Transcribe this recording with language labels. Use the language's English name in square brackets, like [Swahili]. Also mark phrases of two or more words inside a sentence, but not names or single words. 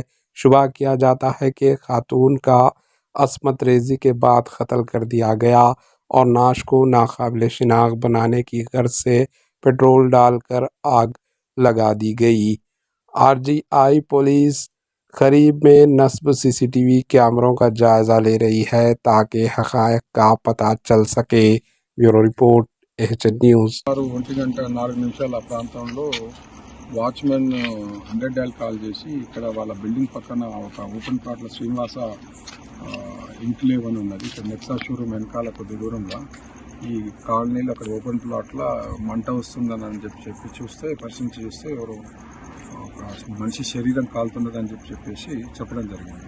[Urdu] شبہ کیا جاتا ہے کہ خاتون کا عصمت ریزی کے بعد قتل کر دیا گیا اور نعش کو ناقابل شناخت بنانے کی غرض سے پیٹرول ڈال کر آگ لگا دی گئی۔ RGI پولیس قریب میں نصب CCTV کیمروں کا جائزہ لے رہی ہے تاکہ حقائق کا پتہ چل سکے۔ [English] bureau report [Telugu] AHN న్యూస్। 1:04 ప్రాంతంలో వాచ్మెన్ 100 [English] dial call [Telugu] చేసి ఇక్కడ వాళ్ళ బిల్డింగ్ పక్కన ఒక ఓపెన్ ప్లాట్లో శ్రీనివాస ఇంక్లేవ్ అని ఉన్నది. ఇక్కడ నెక్సా షోరూమ్ వెనకాల కొద్ది దూరంలో ఈ కాలనీలో అక్కడ ఓపెన్ ప్లాట్లో మంట వస్తుందని చెప్పి చూస్తే పరిశీలించి చూస్తే ఎవరు ఒక మనిషి శరీరం కాలుతున్నదని చెప్పేసి చెప్పడం జరిగింది.